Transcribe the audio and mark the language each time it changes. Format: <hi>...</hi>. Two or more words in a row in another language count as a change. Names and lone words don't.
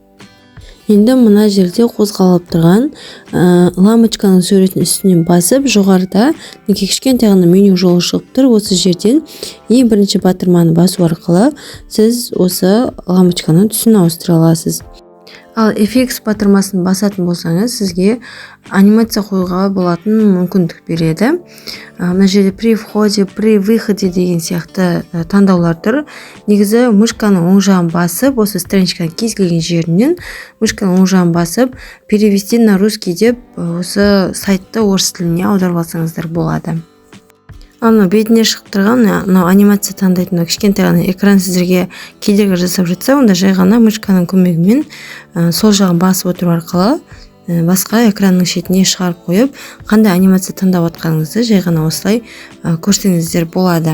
<kk>Енді мына жерде қозғалып тұрған лампочканың суретін үстінен басып, жоғарыда кішкентай ғана меню жолы шығып тұр. Осы жерден ең бірінші батырманы басу арқылы сіз осы лампочканың түсін ауыстыра аласыз. Ал FX батырмасын басатын болсаңыз, сізге анимация қоюға болатын мүмкіндік береді. Мына жерде</kk> <ru>при входе, при выходе</ru> <kk>деген сияқты таңдаулар тұр. Негізі мышканың оң жағын басып, осы страничканың кез келген жерінен мышканың оң жағын басып,</kk> <ru>перевести на русский</ru> <kk>деп осы сайтты орыс тіліне аударып алсаңыздар болады. Ана бетіне шығып тұрған анимация таңдайтын кішкентай ғана экран сіздерге кедергі жасап жатса, онда жай ғана мышканың көмегімен сол жағын басып отыру арқылы басқа экранның шетіне шығарып қойып, қандай анимация таңдап отқаныңызды жай ғана осылай көрсеңіздер болады.</kk>